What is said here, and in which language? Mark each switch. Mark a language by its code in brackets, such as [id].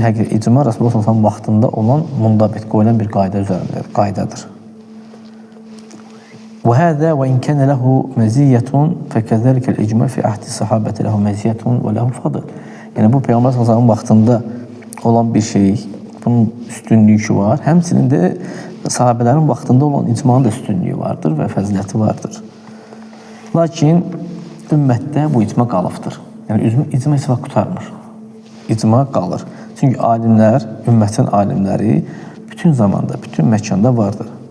[az] Həqiqət, icma Rasulullah sallallahu aleyhi ve sellem vaxtında olan mundabit, qoyulan bir qayda üzərindədir, qaydadır. [ar] وهذا وإن كان له مزية فكذلك الإجماع في عهد الصحابة له مزية وله فضل. [az] Yəni bu Peyğəmbər sallallahu aleyhi ve sellem vaxtında olan bir şey, bunun üstünlüyü var. Həmçinin də sahabələrin vaxtında olan icmanın da üstünlüyü vardır və fəziləti vardır. Lakin ümmətdə bu icma qalıbdır. Yəni icma heç vaxt qurtarmır. İcma qalır. Çünki alimlər, ümmətin alimləri bütün zamanda, bütün məkanda vardır.